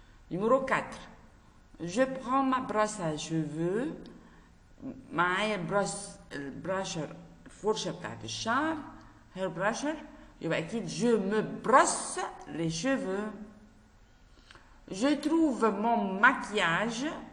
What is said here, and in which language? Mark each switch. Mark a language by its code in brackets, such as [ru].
[fr] numéro 4 je prends ma brosse à cheveux. [ar] معايا البراشر الفرشة بتاعت الشعر [en] hair brusher. [ar] يبقى أكيد [fr] je me brosse les cheveux. je trouve mon maquillage.